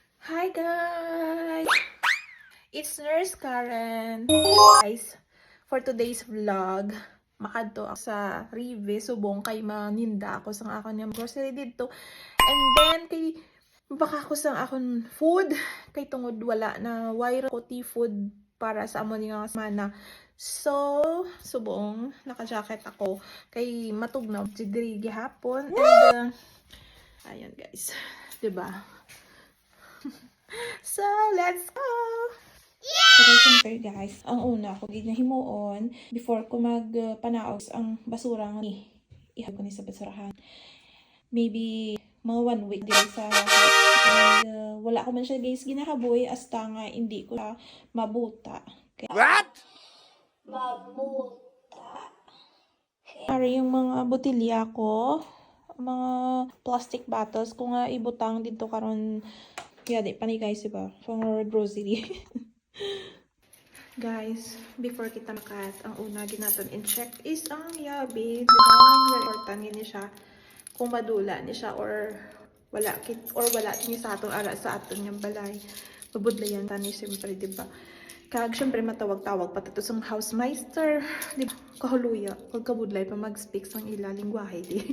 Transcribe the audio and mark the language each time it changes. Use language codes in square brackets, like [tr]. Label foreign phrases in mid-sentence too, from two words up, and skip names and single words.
[en] Hi guys! It's Nurse Karen. [hil] Guys, [en] for today's vlog, [hil] makadto ako sa Rive, subong kay maninda ako sang akon yung grocery dito. And then, kay baka ako sang akon food, kay tungod wala na wire ko food para sa amon nga semana. So, subong, naka-jacket ako, kay matugnaw, diri gihapon. [en] And, ayun guys, diba? So, let's go! So, [hil] siyempre guys, ang una ko ginahimuon before ko magpanaog ang basura nga ihab ko ni sa basurahan. [en] Maybe mga 1 week din sa house. [hil] And wala ko man siya guys ginahaboy hasta nga hindi ko siya mabuta. Kaya, what? Mabuta. Para yung mga botilya ko, mga plastic bottles ko nga ibutang dito karon. [en] Yeah, [hil] di pa ni guys, diba? [en] For grocery. [hil] Guys, before kita makat, ang una ginaton in-check is ang yabi. Diba? [en] Very important [hil] yun siya. Kung madula ni siya or wala niya sa atong ara sa aton yung balay. Mabudlayan tani siyempre, diba? Kag siyempre matawag-tawag pati to sa housemeister. Diba? Kahuluya. Pag kabudlay pa mag-speak sang ila lingwahe, di.